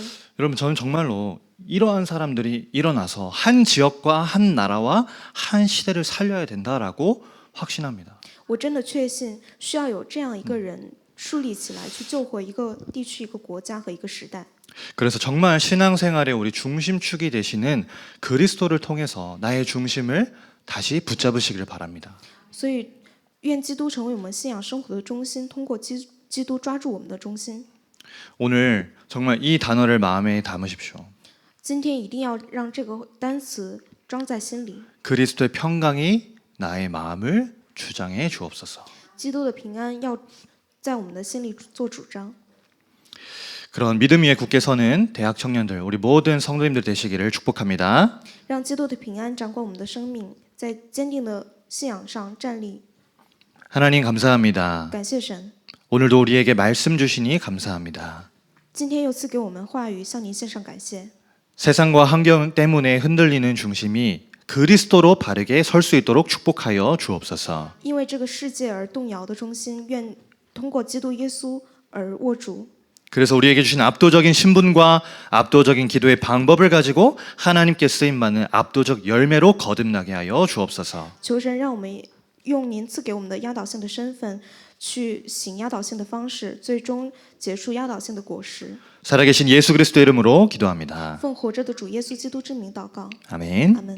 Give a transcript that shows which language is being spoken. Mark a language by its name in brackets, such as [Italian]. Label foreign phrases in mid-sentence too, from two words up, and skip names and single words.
[Korean] 여러분 저는 정말로 이러한 사람들이 일어나서 한 지역과 한 나라와 한 시대를 살려야 된다라고 확신합니다. [Chinese] 我真的确信需要有这样一个人树立起来，去救活一个地区、一个国家和一个时代。 [Korean] 그래서 정말 신앙생활의 우리 중심축이 되시는 그리스도를 통해서 나의 중심을 다시 붙잡으시기를 바랍니다. [Chinese] 所以，愿基督成为我们信仰生活的中心，通过基督抓住我们的中心。 [Korean] 오늘 정말 이 단어를 마음에 담으십시오. [Chinese] 今天一定要让这个单词装在心里。 [Korean] 그리스도의 평강이 나의 마음을 주장해 주옵소서. [Chinese] 基督的平安要在我们的心里做主张。 [Korean] 그런 믿음 위에 굳게 서는 대학 청년들, 우리 모든 성도님들 되시기를 축복합니다. [Chinese] 让基督的平安掌管我们的生命，在坚定的信仰上站立。 [Korean] 하나님 감사합니다. [Chinese] 感谢神， [Korean] 오늘도 우리에게 말씀 주시니 감사합니다. [Chinese] 今天又赐给我们话语，向您献上感谢。 [Korean] 세상과 환경 때문에 흔들리는 중심이 그리스도로 바르게 설 수 있도록 축복하여 주옵소서. [Chinese] 因为这个世界而动摇的中心，愿通过基督耶稣而握住。 [Korean] 그래서 우리에게 주신 압도적인 신분과 압도적인 기도의 방법을 가지고 하나님께 쓰임받는 압도적 열매로 거듭나게 하여 주옵소서. [Chinese] 求神让我们用您赐给我们的压倒性的身份，去行压倒性的方式，最终结出压倒性的果实。 [Korean] 살아계신 예수 그리스도 이름으로 기도합니다. [Chinese] 奉活着的主耶稣基督之名祷告， [Korean] 아멘. [Chinese] 阿门。